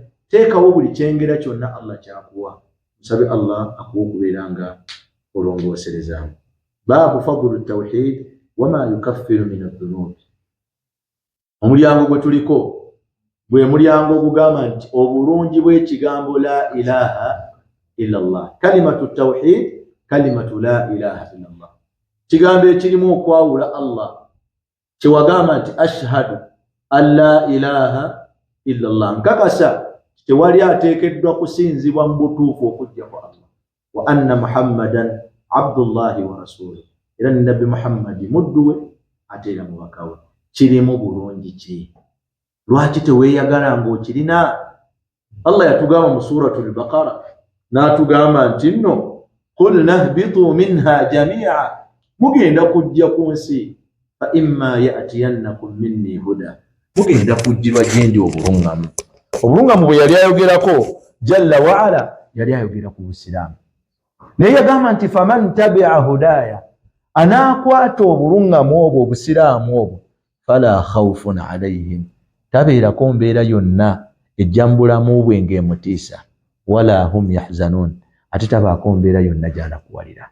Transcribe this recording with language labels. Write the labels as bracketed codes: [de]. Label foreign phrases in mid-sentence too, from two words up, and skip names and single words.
[lg] Teekawo buli kyengera kyonna Allah kyakuwa. Musabe Allah akuwa okubeera nga olongooserezaamu. [ar] باب فضل التوحيد وما يكفر من الذنوب. [lg] Omulyango gwe tuliko gwe mulyango ogugamba nti obulungi bw'ekigambo [ar] لا إله إلا الله. كلمة التوحيد كلمة لا إله إلا الله. [lg] Kigambo ekirimu okwawula Allah. Kyewagamba nti [ar] أشهد أن لا إله إلا الله. [lg] Nkakasa tewali ateekeddwa kusinzibwa mu butuufu okujja kwa Allah. [ar] وأن محمدا عبد الله ورسوله. [lg] Era ni Nabbi Muhammadi muddu we ate era mubaka we. Kirimu bulungi ki? Lwaki teweeyagala ng'okirina? Allah yatugamba mu suratul Baqara n'atugamba nti nno [ar] قل اهبطوا منها جميعا, [lg] mugenda kujja ku nsi [ar] فإما يأتينكم مني هدى, [lg] mugenda kujjirwa gyendi obulungamu. Obulungamu bwe yali ayogerako [ar] جل وعلا [lg] yali ayogera ku busiraamu, naye yagamba nti [ar] فمن تبع هداي, [lg] anaakwata obulungamu obwo obusiraamu obwo [ar] فلا خوف عليهم, [lg] tabeerako mbeera yonna ejjambulamu bwe ng'emutiisa, [ar] ولا هم يحزنون, [lg] ate tabaako mbeera yonna gy'anakuwalira.